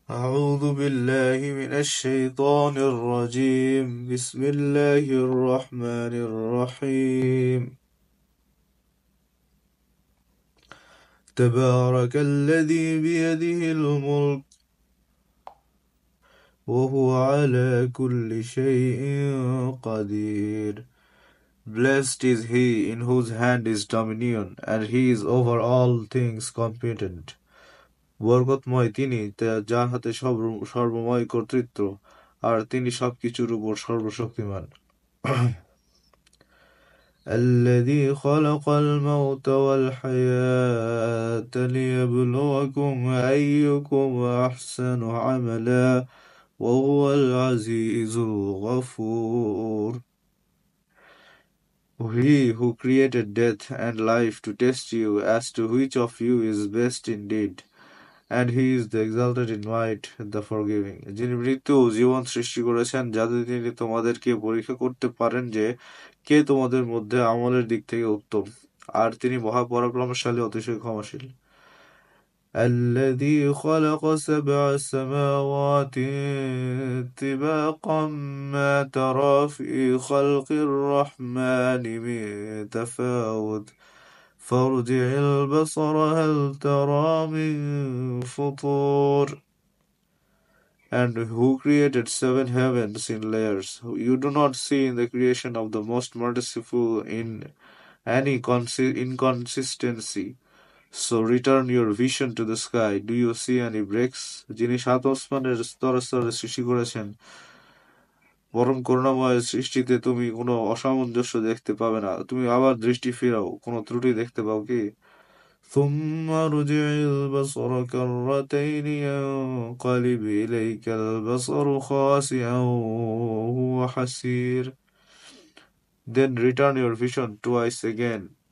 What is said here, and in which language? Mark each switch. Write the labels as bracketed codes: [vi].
[ar] أعوذ بالله من الشيطان الرجيم بسم الله الرحمن الرحيم تبارك الذي بيده الملك وهو على كل شيء قدير. [en] Blessed is he in whose hand is dominion, and he is over all things competent. [bn] বরকতময় তিনি যার হাতে সর্বময় কর্তৃত্ব, আর তিনি সবকিছুর উপর সর্বশক্তিমান। [ar] الذي خلق الموت والحياة ليبلوكم أيكم أحسن عملا وهو العزيز الغفور. [en] He who created death and life to test you as to which of you is best indeed, and he is the exalted in might, the forgiving. [bn] যিনি মৃত্যু ও জীবন সৃষ্টি করেছেন যাতে তিনি তোমাদেরকে পরীক্ষা করতে পারেন যে কে তোমাদের মধ্যে আমলের দিক থেকে উত্তম, আর তিনি মহাপরাক্রমশালী অতিশয় ক্ষমাশীল। [ar] الذي خلق 7 سماوات طباقا ما ترى في خلق الرحمن من تفاوت فارجع البصر هل ترى من فطور. [en] And who created 7 heavens in layers? You do not see in the creation of the most merciful in any inconsistency. So return your vision to the sky. Do you see any breaks? [bn] যিনি 7 আসমানের স্তরে স্তরে সৃষ্টি করেছেন, পরম করুণাময় সৃষ্টিতে তুমি কোনো অসামঞ্জস্য দেখতে পাবে না। তুমি আবার দৃষ্টি ফিরাও, কোনো ত্রুটি দেখতে পাও কি? [ar] ثم ارجع البصر كرتين ينقلب إليك البصر خاسئا وهو حسير. [en] Then return your vision twice again.